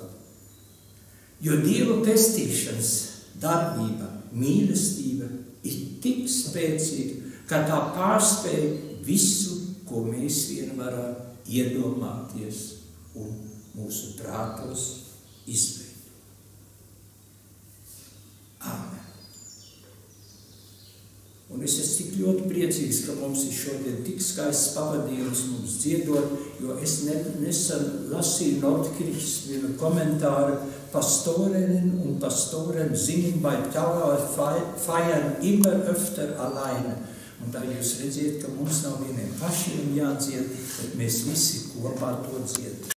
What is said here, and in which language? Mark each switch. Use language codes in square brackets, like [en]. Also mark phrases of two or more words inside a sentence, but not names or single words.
[lv] Jo Dieva pestīšanas darbība, mīlestība ir tik spēcīga, ka tā pārspēj visu, ko mēs vien varam iedomāties un mūsu prātos izveidot. Āmen. Un es esmu tik ļoti priecīgs, ka mums ir šodien tik skaists pavadījums mums dziedot, jo es nesen lasīju Nordkirchs vienu komentāru: [de] Pastorinnen und Pastoren singen bei Trauerfeiern immer öfter alleine. [lv] Un tā jūs redziet, ka mums nav vieniem pašiem jādzied, bet mēs visi kopā to dziedam.